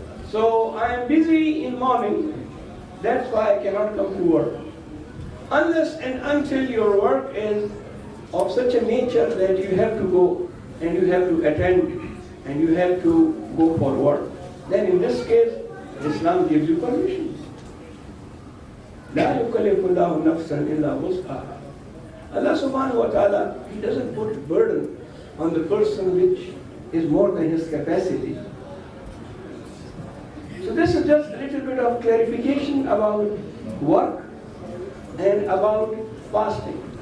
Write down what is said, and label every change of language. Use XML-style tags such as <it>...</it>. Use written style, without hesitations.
<en>So I am busy in mourning. That's why I cannot come to work. Unless and until your work is of such a nature that you have to go and you have to attend and you have to go for work, then in this case, Islam gives you permission.</en> <ar>لا يكلف الله نفسا إلا وسعها.</ar> <en>Allah subhanahu wa ta'ala, He doesn't put burden on the person which is more than his capacity. So this is just a little bit of clarification about work and about fasting.</en>